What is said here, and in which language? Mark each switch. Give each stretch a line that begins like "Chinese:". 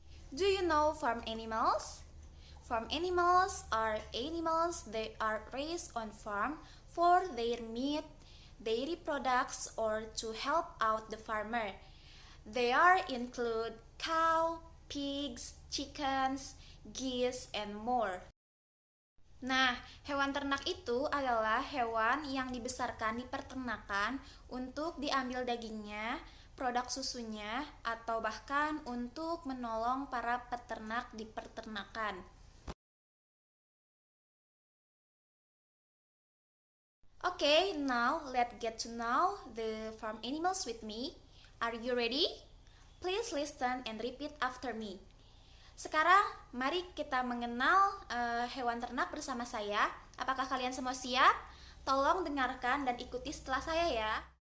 English: Do you know farm animals? Farm animals are animals that are raised on farm for their meat, dairy products, or to help out the farmer. They are include cow, pigs, chickens, geese, and more.
Indonesian: Nah, hewan ternak itu adalah hewan yang dibesarkan di peternakan untuk diambil dagingnya, produk susunya, atau bahkan untuk menolong para peternak di peternakan.
English: Okay, now let's get to know the farm animals with me. Are you ready? Please listen and repeat after me.
Indonesian: Sekarang, mari kita mengenal hewan ternak bersama saya. Apakah kalian semua siap? Tolong dengarkan dan ikuti setelah saya ya.